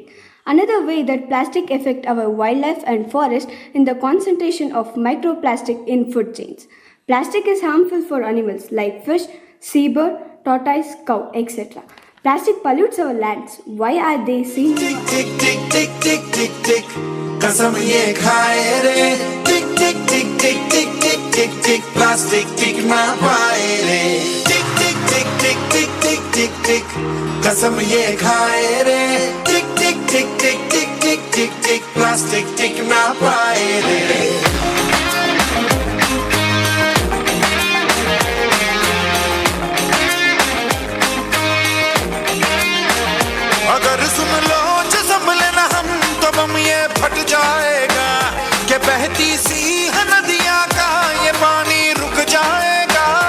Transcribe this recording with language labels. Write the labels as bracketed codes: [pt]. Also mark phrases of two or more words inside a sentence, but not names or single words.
[en] Another way that plastic affects our wildlife and forest in the concentration of microplastic in food chains. Plastic is harmful for animals like fish, seabird, tortoise, cow, etc. Plastic pollutes our lands. Why are they seen? Tick tick tick tick tick tick tick. [hi] कसम ये खाए रे. [en] Tick tick tick tick tick tick tick tick. [hi] Plastic टिक ना पाए रे. [en] Tick tick tick tick tick tick tick tick. [hi] कसम ये खाए रे. [en] Tick tick tick tick tick tick tick tick. [hi] Plastic टिक ना पाए रे. अगर सुन लो जो संभले ना हम तो बम ये फट जाएगा कि बहती सी नदियां का ये पानी रुक जाएगा.